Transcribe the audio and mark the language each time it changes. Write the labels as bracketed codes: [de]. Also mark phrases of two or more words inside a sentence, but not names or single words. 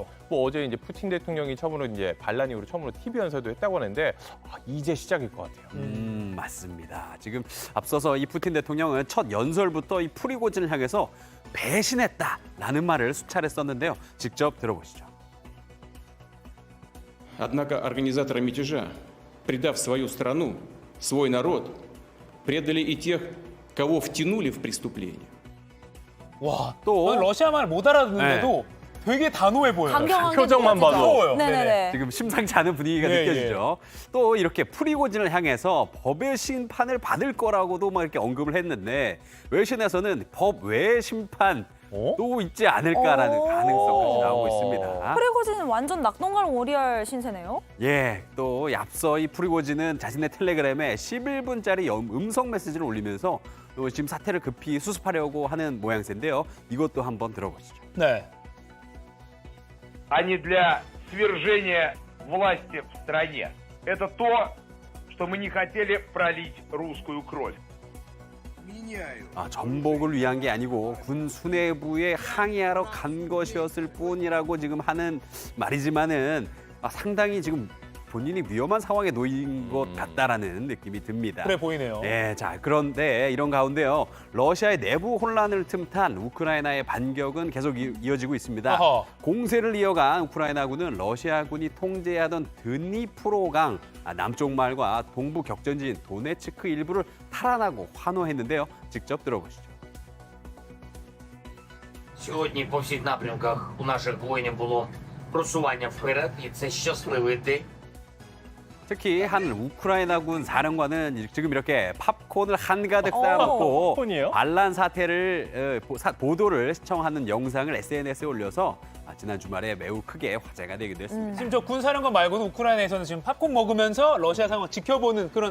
[ko] 어제 이제 푸틴 대통령이 처음으로 이제 반란 이후로 처음으로 TV 연설도 했다고 하는데 이제 시작일 것 같아요. 맞습니다. 지금 앞서서 이 푸틴 대통령은 첫 연설부터 이 프리고진을 향해서 배신했다라는 말을 수차례 썼는데요. 직접 들어보시죠. [ru] Однако организаторы мятежа, предав свою страну, свой народ, предали и тех, кого втянули в преступление. [ko] 와, 또 러시아 말 못 알아듣는데도 되게 단호해 보여요. 강경한 표정만 봐도. 무서워요. 네네네. 지금 심상치 않은 분위기가 예, 느껴지죠. 또 이렇게 프리고진을 향해서 법의 심판을 받을 거라고도 막 이렇게 언급을 했는데 외신에서는 법 외의 심판 또 있지 않을까라는 가능성까지 나오고 있습니다. 프리고진은 완전 낙동강 오리알 신세네요. 예, 또 앞서 이 프리고진은 자신의 텔레그램에 11분짜리 음성 메시지를 올리면서 또 지금 사태를 급히 수습하려고 하는 모양새인데요. 이것도 한번 들어보시죠. 네. [ru] а не для свержения власти в стране. Это то, что мы не хотели пролить русскую кровь. [ko] 전복을 위한 게 아니고 군 수뇌부에 항의하러 간 것이었을 뿐이라고 지금 하는 말이지만은 상당히 지금 본인이 위험한 상황에 놓인 것 같다라는 느낌이 듭니다. 그래 보이네요. 네, 자 그런데 이런 가운데요. 러시아의 내부 혼란을 틈탄 우크라이나의 반격은 계속 이어지고 있습니다. 어허. 공세를 이어간 우크라이나군은 러시아군이 통제하던 드니프로강 남쪽 마을과 동부 격전지인 도네츠크 일부를 탈환하고 환호했는데요. 직접 들어보시죠. [uk] Сьогодні по всіх напрямках у наших воїнів було просування вперед, і це щасливий день. [ko] 특히 한 우크라이나군 사령관은 지금 이렇게 팝콘을 한가득 쌓아놓고 팝콘이에요? 반란 사태를 보도를 시청하는 영상을 SNS에 올려서 지난 주말에 매우 크게 화제가 되기도 했습니다. 지금 저 군사령관 말고도 우크라이나에서는 지금 팝콘 먹으면서 러시아 상황 지켜보는 그런